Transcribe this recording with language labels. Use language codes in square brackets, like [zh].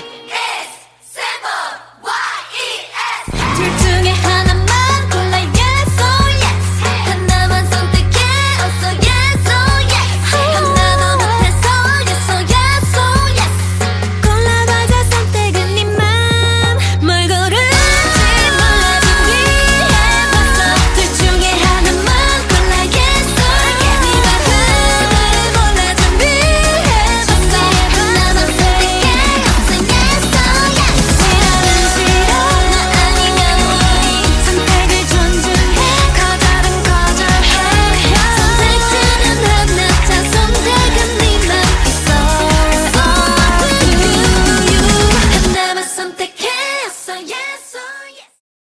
[en] It's simple, Y-E-S. [ko] 둘 중에 하나만 골라 [en] yes or yes. [ko] 하나만 선택해 어서 [en] yes or yes. [ko] 하나도 못해서 [en] yes or yes or yes. [ko] 골라봐자 선택은 네 맘. 뭘 고를지 몰라 준비해봤어. 둘 중에 하나만 골라 [en] yes or yes. [ko] 네 마음을 몰라 준비해봤어. 하나만 선택해 어서 [en] yes or yes. [ko] 싫어는 싫어 나 아니면 우리 선택을 존중해. 거절은 거절해. 선택지는 하나 자 선택은 네맘. [en] It's all up to you. [ko] 하나만 선택해 어서 [en] yes or yes.